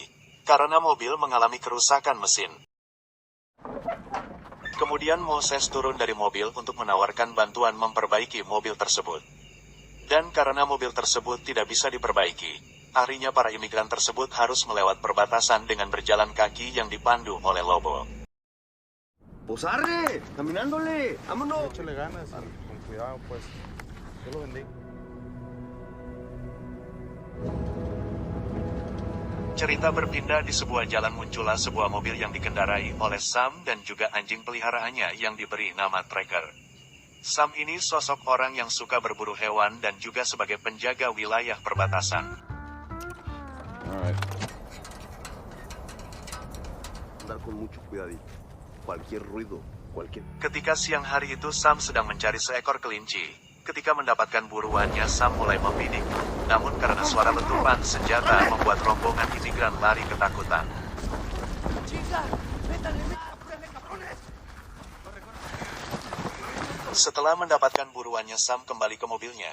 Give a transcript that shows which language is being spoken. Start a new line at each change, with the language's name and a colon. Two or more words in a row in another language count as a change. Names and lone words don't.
Indonesian: Karena mobil mengalami kerusakan mesin. Kemudian Moses turun dari mobil untuk menawarkan bantuan memperbaiki mobil tersebut. Dan karena mobil tersebut tidak bisa diperbaiki, akhirnya para imigran tersebut harus melewat perbatasan dengan berjalan kaki yang dipandu oleh Lobo.
Spanish: Pues arre, caminándole, vámonos. Échale ganas, con cuidado pues. Yo lo bendiga.
Indonesian: Cerita berpindah di sebuah jalan, muncullah sebuah mobil yang dikendarai oleh Sam dan juga anjing peliharaannya yang diberi nama Tracker. Sam ini sosok orang yang suka berburu hewan dan juga sebagai penjaga wilayah perbatasan.
Spanish: Alright. Andar con mucho cuidadito. Cualquier ruido, cualquier...
Indonesian: Ketika siang hari itu Sam sedang mencari seekor kelinci. Ketika mendapatkan buruannya, Sam mulai membidik. Namun karena suara letupan senjata membuat rombongan imigran lari ketakutan. Setelah mendapatkan buruannya, Sam kembali ke mobilnya.